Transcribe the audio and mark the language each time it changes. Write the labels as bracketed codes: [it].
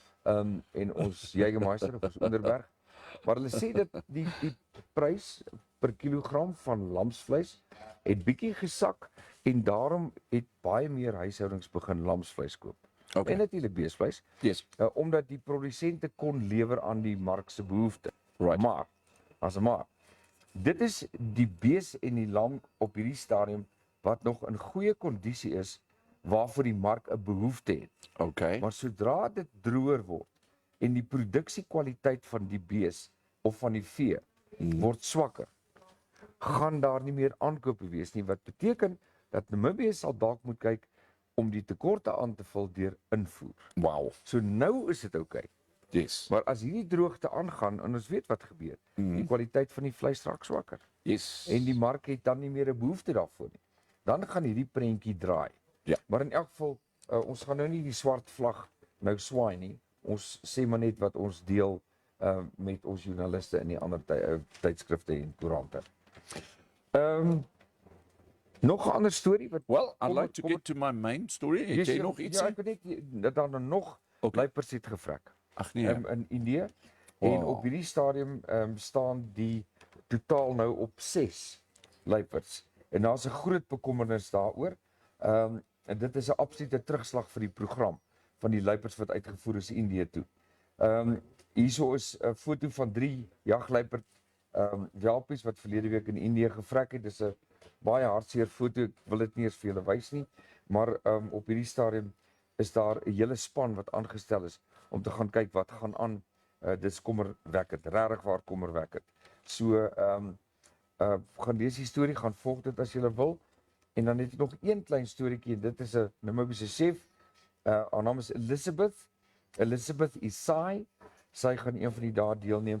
[af] En ons Jägermeister of ons Onderberg. Maar hulle sê dat die prys per kilogram van lamsvleis het bietjie gesak en daarom het baie meer huishoudings begin lamsvleis koop. [en] Okay. [af] En natuurlik beesvleis. [en] Yes. [af] Omdat die produsente kon lewer aan die mark se behoefte. [en] Right. [af] Maar dit is die bees en die lam op hierdie stadium wat nog in goeie kondisie is waarvoor die mark 'n behoefte het. [en] Okay. [af] Maar sodra dit droër word en die produksiekwaliteit van die bees of van die vee word swakker, gaan daar nie meer aankope wees nie, wat beteken dat Namibië sal dalk moet kyk om die tekorte aan te vul deur invoer. [en] Wow. [af] So nou is dit okay. [en] Yes. [af] Maar as hierdie droogte aangaan en ons weet wat gebeur, die kwaliteit van die vleis raak swakker [en] Yes. [af] en die mark het dan nie meer 'n behoefte daarvoor nie. Dan gaan hierdie prentjie draai. Ja. Maar in elk geval, ons gaan nou nie die swart vlag nou swaai nie. Ons sê maar net wat ons deel met ons joernaliste in die ander tydskrifte en koerante. Nog 'n ander storie wat [en] Well, I'd like to get to my main story. [af] Het jy nog iets? Ja, ek weet net dat daar nog luipers het gevrek. Ag nee. In Indië. En op hierdie stadium staan die totaal nou op 6 luipers. En daar's 'n groot bekommernis daaroor. En dit is 'n absolute terugslag vir die program van die luipers wat uitgevoer is Indië toe. Hierso is 'n foto van 3 jagluiperd welpies wat verlede week in Indië gevrek het. Dis 'n baie hartseer foto. Ek wil dit nie eens vir julle wys nie, maar op hierdie stadium is daar 'n hele span wat aangestel is om te gaan kyk wat gaan aan. Dis kommerwekkend, regtig waar kommerwekkend. So gaan lees die storie, gaan volg dit as jy wil. En dan het ek nog een klein storieetjie. Dit is 'n Namibiese chef. Haar naam is Elizabeth Isai. Sy gaan een van die dae deelneem.